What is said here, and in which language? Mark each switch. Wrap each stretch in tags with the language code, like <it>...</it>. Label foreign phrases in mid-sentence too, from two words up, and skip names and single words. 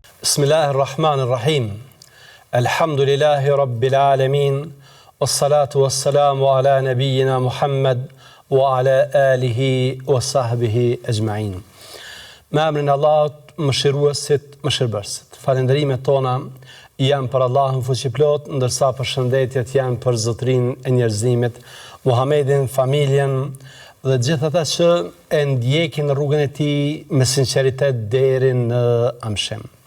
<ar>بسم الله الرحمن الرحيم. الحمد لله رب العالمين. والصلاة والسلام على نبينا محمد وعلى آله وصحبه أجمعين.</ar> <sq>Me emrin e Allahut, mëshiruesit, mëshirbërësit. Falënderimet tona janë për Allahun fuqiplot, ndërsa përshëndetjet janë për Zotrin e njerëzimit, Muhammedin, familjen dhe gjithë ata që e ndjekin rrugën e tij me sinqeritet deri në amshim.</sq>